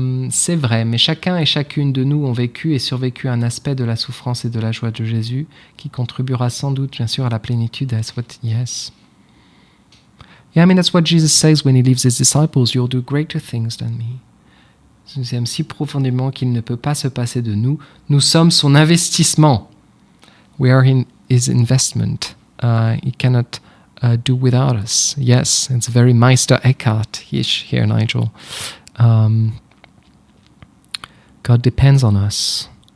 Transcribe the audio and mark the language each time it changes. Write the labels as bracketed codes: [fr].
[fr] C'est vrai, mais chacun et chacune de nous ont vécu et survécu un aspect de la souffrance et de la joie de Jésus qui contribuera sans doute, bien sûr, à la plénitude. [en] That's what, yes. Yeah, I mean, that's what Jesus says when he leaves his disciples. You'll do greater things than me. [fr] Nous aime si profondément qu'il ne peut pas se passer de nous. Nous sommes son investissement. [en] We are in his investment. He cannot do without us. Yes, it's very Meister Eckhart-ish here, Nigel. God depends on us.